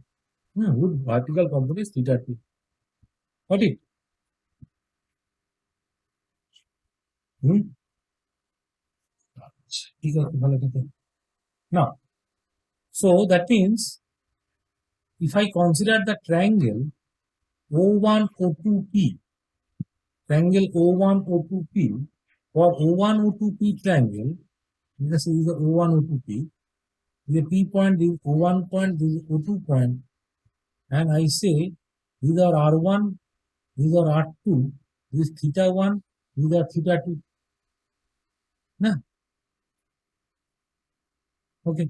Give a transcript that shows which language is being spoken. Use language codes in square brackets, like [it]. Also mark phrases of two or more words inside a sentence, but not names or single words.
[en] Whose vertical component is theta 2? Got it? Now, so that means if I consider the triangle O1 O2P, triangle O1 O2P, for O1 O2P triangle, this is the O1 O2P, the P point, this O1 point, this is O2 point, and I say these are R1, these are R2, this is theta 1, these are theta 2. Nah. Okay.